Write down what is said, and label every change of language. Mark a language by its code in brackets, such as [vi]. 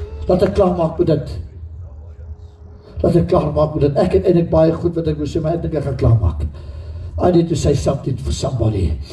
[af] Laat ek klaar maak met dit. Laat ek klaar maak met dit. Ek het eintlik baie goed wat ek wil sê, maar ek dink ek gaan klaar maak. [en] I need to say something for somebody.